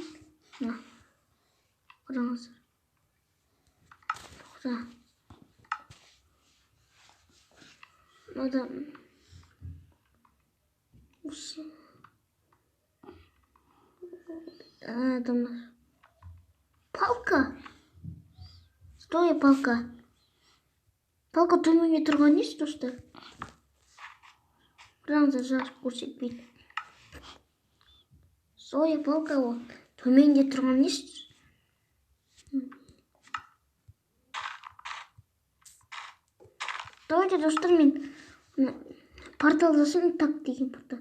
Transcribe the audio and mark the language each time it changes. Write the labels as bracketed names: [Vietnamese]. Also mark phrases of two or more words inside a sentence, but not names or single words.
[Kazakh] Қараңыздар. Тоқта. Мынадан осы. Адамдар. [Russian] Палка. Стой, палка. [Kazakh] Палка төменге тұрған несі, достар? Қараңыздар, жарық көрсетпейді. [Russian] Стой, палка [Kazakh] ол. Төменге тұрған несі? Давайте, достар, мен портал жасаймын, так деген портал.